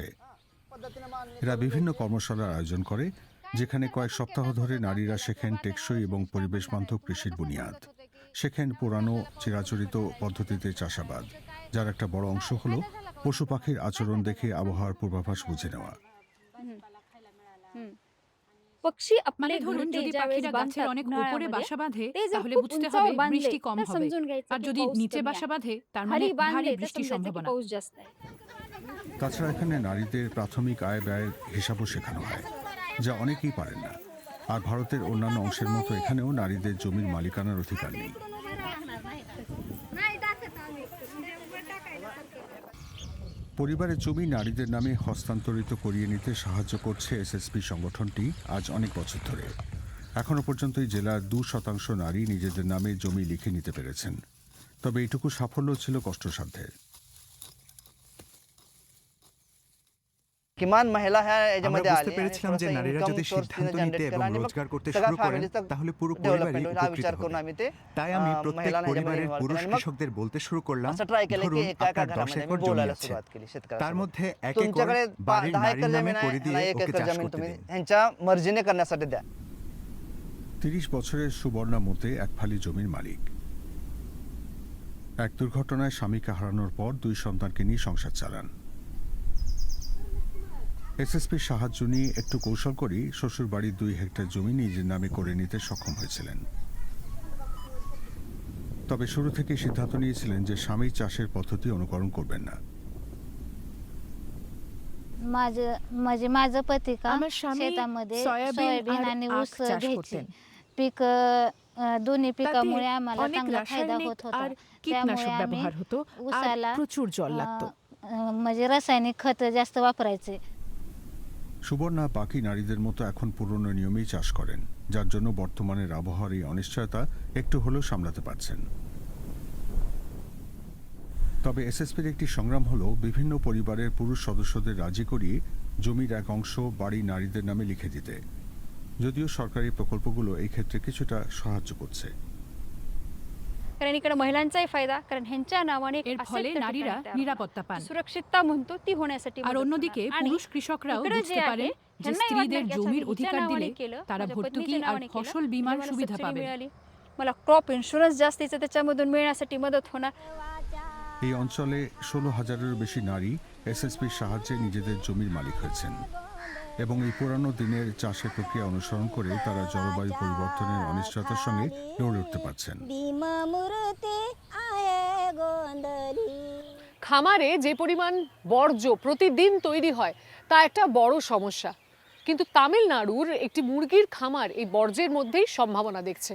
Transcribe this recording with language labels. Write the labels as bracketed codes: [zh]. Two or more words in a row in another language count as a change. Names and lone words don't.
[bn] এরা বিভিন্ন কর্মশালার আয়োজন করে, যেখানে কয়েক সপ্তাহ ধরে নারীরা শেখেন টেকসই এবং পরিবেশ বান্ধব কৃষির বুনিয়াদ, শেখেন পুরানো চিরাচরিত পদ্ধতিতে চাষাবাদ, যার একটা বড় অংশ হলো পশু পাখির আচরণ দেখে আবহাওয়ার পূর্বাভাস বুঝে নেওয়া। [mr] पक्षी [bn] মানে [mr] आपले [bn] ধরুন [mr] घरटे [bn] যদি [mr] ज्यावेळेस [bn] পাখিরা গাছের [mr] बांधतात [bn] অনেক উপরে [mr] उन्हाळ्यामध्ये, [bn] বাসা বাঁধে [mr] ते जर [bn] তাহলে [mr] खूप [bn] বুঝতে [mr] उंचावर [bn] হবে [mr] बांधले, [bn] বৃষ্টি কম [mr] तर [bn] হবে। [mr] समजून घ्यायचं [bn] আর [mr] की [bn] যদি [mr] पाऊस [bn] নিচে [mr] कमी [bn] বাসা [mr] आहे। [bn] বাঁধে তার মানে [mr] खाली [bn] ভারী [mr] बांधले तर [bn] বৃষ্টির [mr] समजायचं की [bn] সম্ভাবনা। [mr] पाऊस जास्त आहे। [bn] তাছাড়া এখানে নারীদের প্রাথমিক আয় ব্যয়ের হিসাবও শেখানো হয়, যা অনেকেই পারেন না। আর ভারতের অন্যান্য অংশের মতো এখানেও নারীদের জমির মালিকানার অধিকার নেই। পরিবারের জমি নারীদের নামে হস্তান্তরিত করিয়ে নিতে সাহায্য করছে এসএসপি সংগঠনটি আজ অনেক বছর ধরে। এখনো পর্যন্ত এই জেলার 2% নারী নিজেদের নামে জমি লিখে নিতে পেরেছেন। তবে এইটুকু সাফল্য ছিল কষ্টসাধ্যের। [mr] किमान महिला ह्या [bn] আমরা [mr] याच्यामध्ये [bn] বুঝতে [mr] आली आणि [bn] পেরেছিলাম যে [mr] थोडंसं [bn] নারীরা [mr] income [bn] যদি [mr] source [bn] সিদ্ধান্ত [mr] तिने [bn] নিতে [mr] generate [bn] এবং [mr] केला आणि मग [bn] রোজগার করতে [mr] सगळ्या [bn] শুরু করেন [mr] फॅमिलीचा [bn] তাহলে পুরো [mr] डेव्हलपमेंट [bn] পরিবারই [mr] होईल हा [bn] উপকৃত [mr] विचार करून [bn] হবে। [mr] आम्ही ते [bn] তাই আমি প্রত্যেক [mr] महिलांना ह्याच्यामध्ये [bn] পরিবারের [mr] involve [bn] পুরুষ [mr] केलं आणि मग [bn] কৃষকদের বলতে শুরু করলাম, [mr] असं ट्राय केलं [bn] ধরুন [mr] की एका एका [bn] আপনার 10 [mr] घरामध्ये [bn] একর [mr] आम्ही [bn] जमी [mr] बोलायला [bn] আছে, [mr] सुरुवात केली शेतकऱ्यांसोबत। [bn] তার মধ্যে এক একর [mr] तुमच्याकडे [bn] বাড়ির [mr] 10 [bn] নারীর [mr] एकर [bn] নামে [mr] जमीन आहे [bn] করে দিয়ে [mr] आणि 1 [bn] ওকে [mr] एकर [bn] চাষ [mr] जमीन [bn] করতে [mr] तुम्ही [bn] দিন। [mr] ह्यांच्या मर्जीने करण्यासाठी द्या। [bn] 30 বছরের সুবর্ণা মতে এক ফালি জমির মালিক। এক দুর্ঘটনায় স্বামীকে হারানোর পর 2 সন্তানকে নিয়ে সংসার চালান। এসএসপির সাহায্য নিয়ে একটু কৌশল করেই শ্বশুর বাড়ির 2 হেক্টর জমি নিজের নামে করে নিতে সক্ষম হয়েছিলেন। তবে শুরু থেকে সিদ্ধান্ত নিয়েছিলেন যে স্বামী চাষের পদ্ধতি অনুকরণ করবেন না। [mr] माझं पती का [bn] আমার স্বামী [mr] शेतामध्ये [bn] সয়াবিন [mr] सोयाबीन [bn] আর [mr] आणि [bn] আখ [mr] ऊस [bn] চাষ [mr] घ्यायचे [bn] করতেন। [mr] पीक दोन्ही [bn] তাতে [mr] पिकामुळे आम्हाला [bn] অনেক [mr] चांगला फायदा [bn] রাসায়নিক [mr] होत होता [bn] আর [mr] त्यामुळे [bn] কীটনাশক [mr] आम्ही [bn] ব্যবহার হতো আর [mr] ऊसाला [bn] প্রচুর জল লাগতো। [mr] म्हणजे रासायनिक खत जास्त वापरायचे। [bn] সুবর্ণা বাকি নারীদের মতো এখন পুরনো নিয়মেই চাষ করেন, যার জন্য বর্তমানের আবহাওয়ার এই অনিশ্চয়তা একটু হলেও সামলাতে পারছেন। তবে এসএসপির একটি সংগ্রাম হলো বিভিন্ন পরিবারের পুরুষ সদস্যদের রাজি করিয়ে জমির এক অংশ বাড়ি নারীদের নামে লিখে দিতে, যদিও সরকারি প্রকল্পগুলো এই ক্ষেত্রে কিছুটা সাহায্য করছে। [mr] कारण इकडे महिलांचाही फायदा, कारण ह्यांच्या नावाने [bn] এর ফলে নারীরা নিরাপত্তা পান। [mr] सुरक्षितता म्हणतो ती होण्यासाठी [bn] আর অন্যদিকে পুরুষ কৃষকরাও বুঝতে পারেন যে স্ত্রীদের জমির অধিকার দিলে তারা ভর্তুকি আর ফসল বীমার সুবিধা পাবে। [mr] मला क्रॉप इन्शुरन्स जास्तीचं त्याच्यामधून मिळण्यासाठी मदत होणार। [bn] এই অঞ্চলে 16,000-এরও বেশি নারী এসএসপির সাহায্যে নিজেদের জমির মালিক হয়েছেন এবং এই পুরানো দিনের চাষের প্রক্রিয়া অনুসরণ করে তারা জলবায়ু পরিবর্তনের অনিশ্চয়তার সঙ্গে লড়ে উঠতে পারছেন। খামারে যে পরিমাণ বর্জ্য প্রতিদিন তৈরি হয় তা একটা বড় সমস্যা, কিন্তু তামিলনাড়ুর একটি মুরগির খামার এই বর্জ্যের মধ্যেই সম্ভাবনা দেখছে।